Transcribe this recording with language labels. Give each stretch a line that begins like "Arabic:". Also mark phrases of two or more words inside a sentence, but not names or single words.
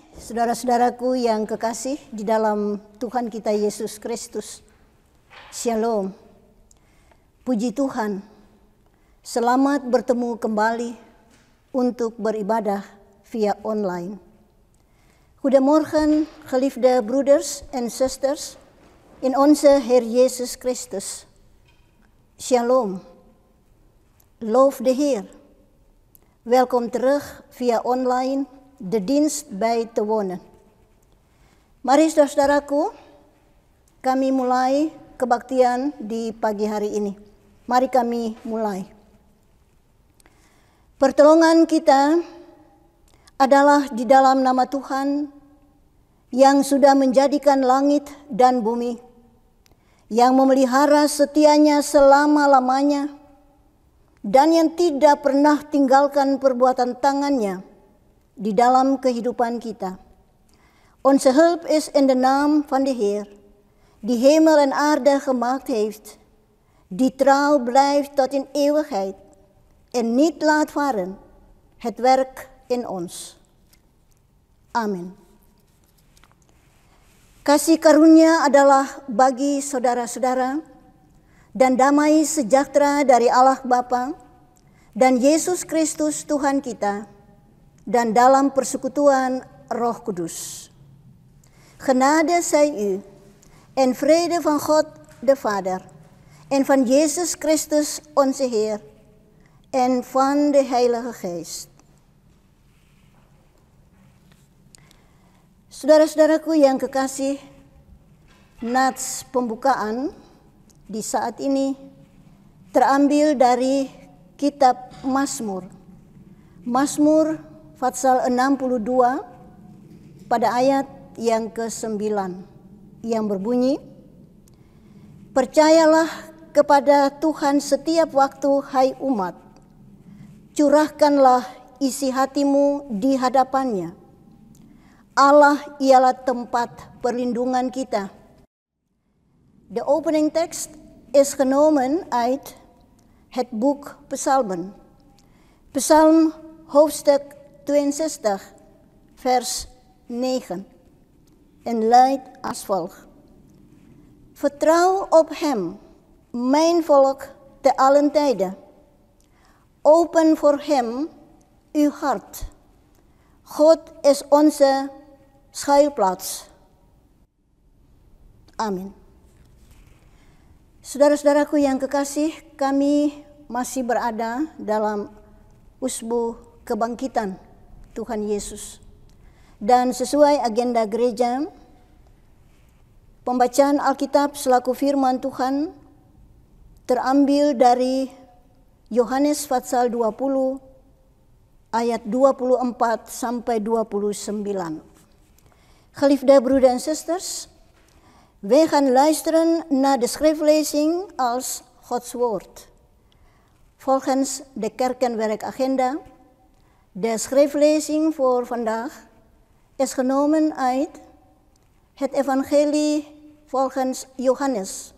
Indonesian: Saudara-saudaraku yang kekasih di dalam Tuhan kita Yesus Kristus, Shalom. Puji Tuhan, selamat bertemu kembali untuk beribadah via online.
Dutch: Goedemorgen, geliefde broeders en zusters in onze Heer Jezus Christus. Shalom. Loof de Heer. Welkom terug via online de dienst bij te wonen.
Indonesian: Mari saudara-saudaraku, kami mulai kebaktian di pagi hari ini. Mari kami mulai. Pertolongan kita adalah di dalam nama Tuhan yang sudah menjadikan langit dan bumi, yang memelihara setianya selama-lamanya, dan yang tidak pernah tinggalkan perbuatan tangannya di dalam kehidupan kita.
Dutch: Onze hulp is in de naam van de Heer, die hemel en aarde gemaakt heeft, die trouw blijft tot in eeuwigheid en niet laat varen het werk in ons.
Indonesian: Amin. Kasih karunia adalah bagi saudara-saudara dan damai sejahtera dari Allah Bapa dan Yesus Kristus Tuhan kita, dan dalam persekutuan Roh Kudus.
Dutch: Genade zij u en vrede van God de Vader en van Jezus Christus onze Heer en van de Heilige Geest.
Indonesian: Saudara-saudaraku yang kekasih, nats pembukaan di saat ini terambil dari kitab Mazmur. Mazmur Pasal 62 pada ayat yang ke-9 yang berbunyi, percayalah kepada Tuhan setiap waktu, hai umat, curahkanlah isi hatimu di hadapannya. Allah ialah tempat perlindungan kita.
Dutch: De opening text is genomen uit het boek Psalmen. Psalm hoofdstuk 62, vers 9 en luidt als volgt. Vertrouw op hem, mijn volk, te allen tijden. Open voor hem uw hart. God is onze schuilplaats.
Indonesian: Amin. Saudara-saudaraku yang kekasih, kami masih berada dalam usbu kebangkitan Tuhan Yesus. Dan sesuai agenda gereja, pembacaan Alkitab selaku firman Tuhan terambil dari Yohanes pasal 20 ayat 24 sampai 29.
Dutch: Geliefde broeders en zusters, wij gaan luisteren naar de schriftlezing als Gods woord. Volgens de kerkenwerkagenda. De schriftlezing voor vandaag is genomen uit het evangelie volgens Johannes.